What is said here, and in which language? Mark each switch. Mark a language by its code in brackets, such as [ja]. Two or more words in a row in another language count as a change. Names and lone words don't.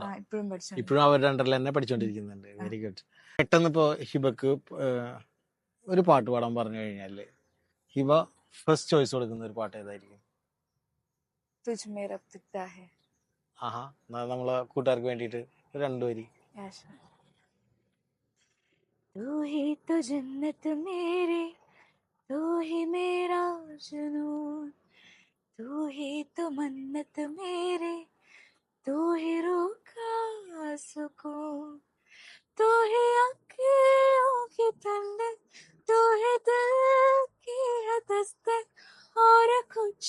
[ml] ഇപ്പോഴും അവരുടെ അണ്ടറിൽ തന്നെ പഠിച്ചോണ്ടിരിക്കുന്നുണ്ട്. [en] very good. [ml] പെട്ടെന്ന് ഇപ്പോൾ ഹിബക്ക് ഒരു പാട്ട് പാടാൻ പറഞ്ഞു കഴിഞ്ഞാൽ ഹിബ [en] first choice [ml] കൊടുക്കുന്ന ഒരു പാട്ട് ഏതായിരിക്കും? നമ്മളെ കൂട്ടുകാർക്ക് വേണ്ടിയിട്ട് രണ്ടുപേരി. [hi] तू ही तो जन्नत मेरी, तू ही मेरा जुनून, तू ही तो मन्नत मेरी, तू ही रूह का सुकून, तू ही आँखों की ठंडक, तू ही दिल की है दस्तक, और कुछ